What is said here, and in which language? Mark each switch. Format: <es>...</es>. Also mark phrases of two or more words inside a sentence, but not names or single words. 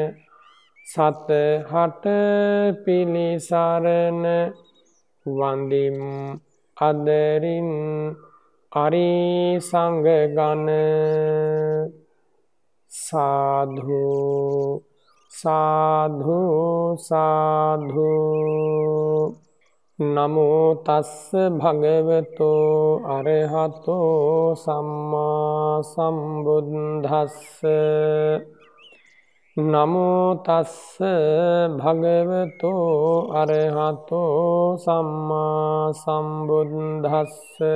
<si>සතහට පිලිසරණ වන්දිම් අදරින් අරි සංඝ ගණ සාධු</si> <pi>සාධු සාධු නමෝ තස්ස භගවතෝ අරහතෝ සම්මා සම්බුද්දස්ස නමෝ තස්ස භගවතෝ අරහතෝ සම්මා සම්බුද්දස්ස</pi>